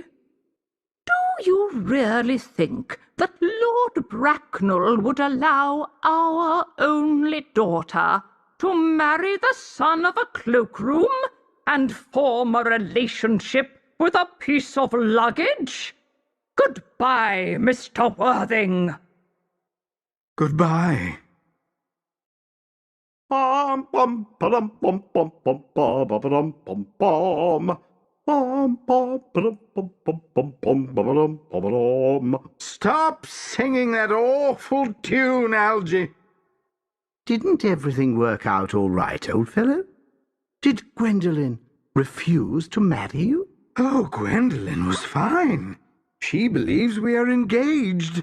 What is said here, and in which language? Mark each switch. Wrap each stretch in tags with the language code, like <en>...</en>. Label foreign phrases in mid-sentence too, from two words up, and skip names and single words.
<en>Do you really think that Lord Bracknell would allow our only daughter to marry the son of a cloakroom and form a relationship with a piece of luggage? Goodbye, Mr. Worthing. Goodbye. Bum bum ba-dum bum bum bum ba-ba-dum bum bum. Bum bum ba-dum bum bum bum bum ba-ba-dum ba-ba-dum. Stop singing that awful tune, Algy. Didn't everything work out all right, old fellow? Did Gwendolen refuse to marry you? Oh, Gwendolen was fine. She believes we are engaged.</en>